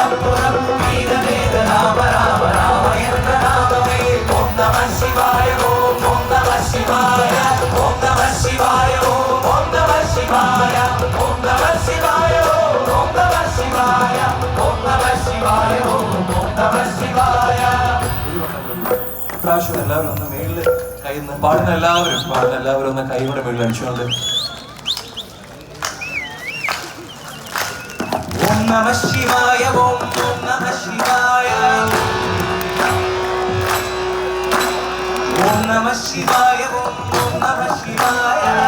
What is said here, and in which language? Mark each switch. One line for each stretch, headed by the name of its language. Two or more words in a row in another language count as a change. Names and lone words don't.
Tamil: அப்புறம் வீரவேத ராம ராம ராம என்ற நாமமே ஓம் நம சிவாய ஓம் ஓம் நம சிவாய ஓம் நம சிவாய ஓம் ஓம் நம சிவாய ஓம் நம சிவாய ஓம் ஓம் நம சிவாய ஓம் நம சிவாய ஓம் ஓம் நம சிவாய
Malayalam: പ്രാവശ്യം എല്ലാവരും ഒന്ന് മേളിൽ കൈ പാടുന്ന എല്ലാവരും ഒന്ന് കൈയുടെ മേളിൽ അടിച്ചുകൊണ്ട് ഓം നമ ശിവായ ഓം ഓം നമ ശിവായ ഓം നമ ശിവായ ഓം ഓം നമ ശിവായ